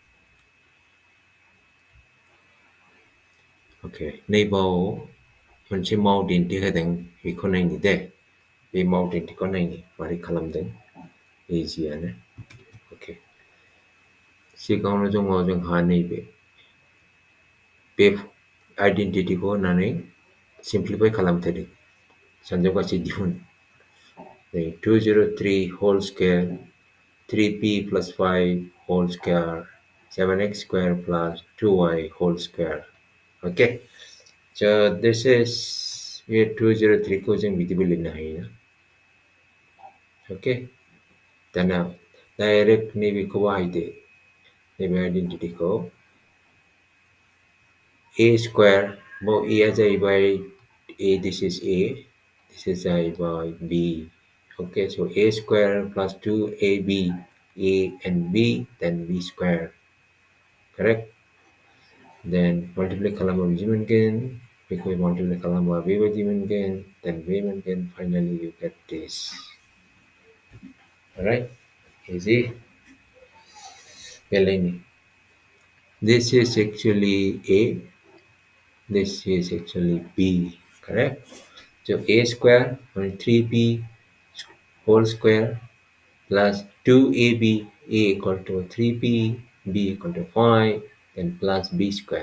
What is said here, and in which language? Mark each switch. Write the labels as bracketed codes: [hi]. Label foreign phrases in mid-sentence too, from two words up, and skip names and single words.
[brx] अके नैबाव मोनसे मावदिन्थि होदों बेखौ नायनि दे बे मावदिन्थिखौ नायनि मारै खालामदों इजियानो अके सिगाङावनो दङ जोंहा नैबे बे आइडेन्टिटिखौ होनानै सिम्प्लिफाइ खालामथारदों सानजौगासै दिहुन [en] 203 whole square 3p plus 5 whole square 7x square plus 2y whole square. Okay, so this is here 203 को जों बिदिबो लिरनो हायो okay [brx] दाना डाइरेक्ट नैबेखौ बाहायदो नैबे आइडेन्टिटिखौ [en] a square बाव a [brx] आ जाहैबाय [en] a this is जाहैबाय b. Okay, so a square plus 2ab, a and b, then b square. Correct? Then multiply खालामबा [brx] बिदि मोनगोन बेखौ [en] multiply खालामबा [brx] बेबायदि मोनगोन [en] then [brx] बे मोनगोन [en] finally you get this. Alright? Easy? [brx] Beleni. [en] This is actually a, this is actually b. Correct? So a square on 3b whole square plus 2ab, a equal to 3b, b equal to 5, then plus b square.